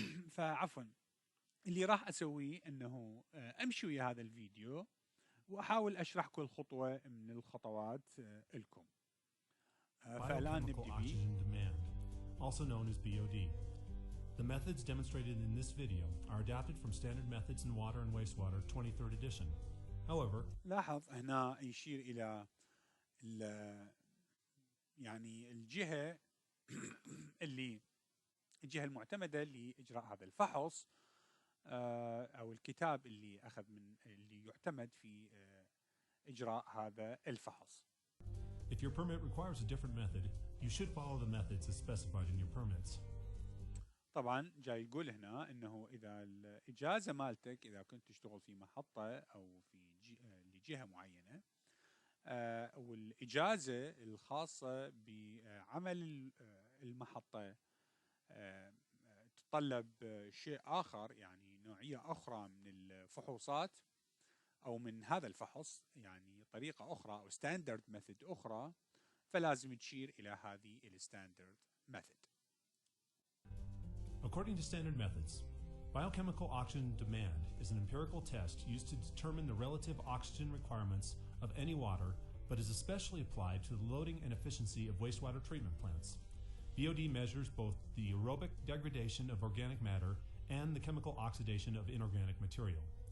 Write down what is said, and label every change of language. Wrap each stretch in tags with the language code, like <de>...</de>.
<ar>فعفوا، اللي راح أسويه أنه أمشي ويا هذا الفيديو وأحاول أشرح كل خطوة من الخطوات لكم. فالآن نبدأ به.</ar> <en>Also known as BOD. The methods demonstrated in this video are adapted from Standard Methods in Water and Wastewater 23rd edition. However,</en> <ar>لاحظ هنا يشير إلى يعني الجهة الجهة المعتمدة لإجراء هذا الفحص، أو الكتاب اللي يعتمد في إجراء هذا الفحص.</ar> <en>If your permit requires a different method, you should follow the methods as specified in your permits.</en> <ar>طبعا جاي يقول هنا انه اذا الاجازه مالتك، اذا كنت تشتغل في محطه او في لجهه معينه، والاجازه الخاصه بعمل المحطه تتطلب شيء اخر، يعني نوعيه اخرى من الفحوصات او من هذا الفحص، يعني طريقه اخرى او ستاندرد ميثود اخرى، فلازم تشير الى هذه الستاندرد ميثود.</ar> <en>According to standard methods, biochemical oxygen demand is an empirical test used to determine the relative oxygen requirements of any water, but is especially applied to the loading and efficiency of wastewater treatment plants. BOD measures both the aerobic degradation of organic matter and the chemical oxidation of inorganic material.</en>